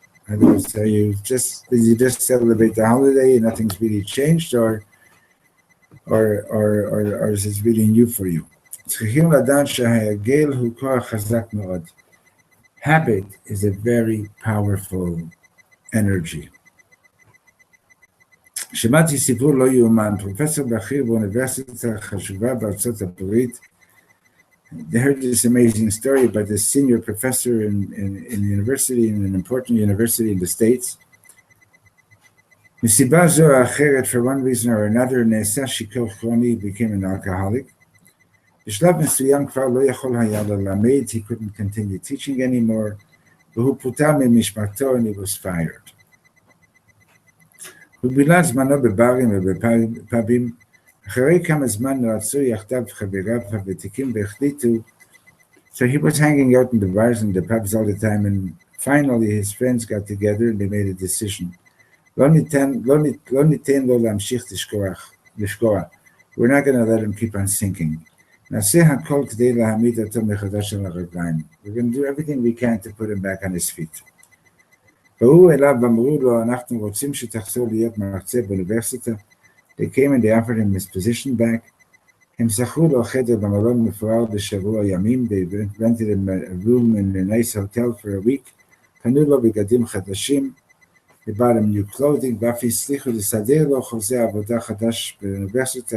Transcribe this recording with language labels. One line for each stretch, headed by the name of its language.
English: In other words, did you just celebrate the holiday and nothing's really changed, or is it really new for you? Habit is a very powerful energy.
Hebrew: שמעתי סיפור לא יאומן, פרופסור בכיר באוניברסיטה חשובה בארצות הברית.
English: They heard this amazing story about this senior professor in university, in an important university in the States.
Hebrew: מסיבה זו או אחרת,
English: for one reason or another,
Hebrew: נעשה שיכור כרוני,
English: became an alcoholic.
Hebrew: בשלב מסוים כבר לא יכול היה ללמד,
English: he couldn't continue teaching anymore,
Hebrew: והוא פוטר ממשמרתו
English: and he was fired.
Hebrew: הוא בילה זמנו בברים ובפאבים, אחרי כמה זמן רצו יחדיו חבריו הוותיקים והחליטו,
English: so he was hanging out in the bars and the pubs all the time, and finally his friends got together and they made a decision.
Hebrew: לא ניתן לו להמשיך לשקוע.
English: We're not going to let him keep on sinking.
Hebrew: נעשה הכל כדי להעמיד אותו מחדש על הרגליים.
English: We're going to do everything we can to put him back on his feet.
Hebrew: והוא אליו ואמרו לו, אנחנו רוצים שתחזור להיות מרצה באוניברסיטה.
English: They came and they offered him his position back.
Hebrew: הם שכרו לו חדר במלון מפואר בשבוע ימים.
English: They rented him a room in a nice hotel for a week.
Hebrew: קנו לו בגדים חדשים.
English: They bought him new clothing.
Hebrew: ואף הצליחו לסדר לו חוזה עבודה חדש באוניברסיטה.